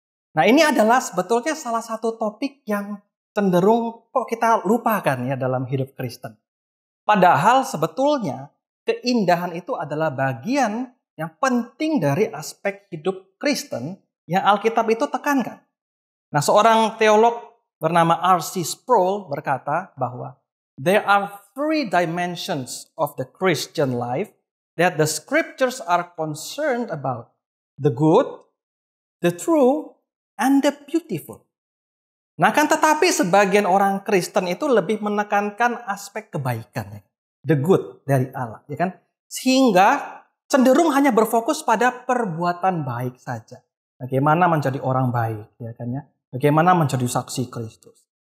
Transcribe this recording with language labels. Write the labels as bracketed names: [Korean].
[Indonesian] Nah, ini adalah sebetulnya salah satu topik yang cenderung kok kita lupakan ya dalam hidup Kristen. Padahal sebetulnya keindahan itu adalah bagian yang penting dari aspek hidup Kristen yang Alkitab itu tekankan. Nah, seorang teolog bernama R.C. [English] Sproul [Indonesian] berkata bahwa [English] there are three dimensions of the Christian life that the scriptures are concerned about: the good, the true, and the beautiful. [Indonesian] Nah, kan tetapi sebagian orang Kristen itu lebih menekankan aspek kebaikan, ya. The good dari Allah, ya kan? Sehingga cenderung hanya berfokus pada perbuatan baik saja. Bagaimana menjadi orang baik, ya kan ya? Bagaimana menjadi saksi Kristus.